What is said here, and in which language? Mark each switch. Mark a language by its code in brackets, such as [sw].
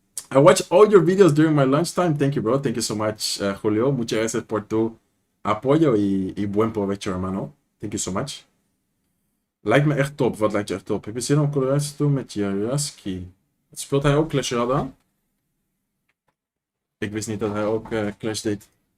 [en] I watch all your videos during my lunchtime. Thank you, bro. Thank you so much, Julio. [es] Muchas gracias por tu apoyo y buen provecho, hermano. [en] Thank you so much. [nl] Lijkt me echt top. Wat lijkt je echt top? Heb je zin om collaboratie te doen met Jaraski? Speelt hij ook Clash Royale dan? Ik wist niet dat hij ook Clash deed.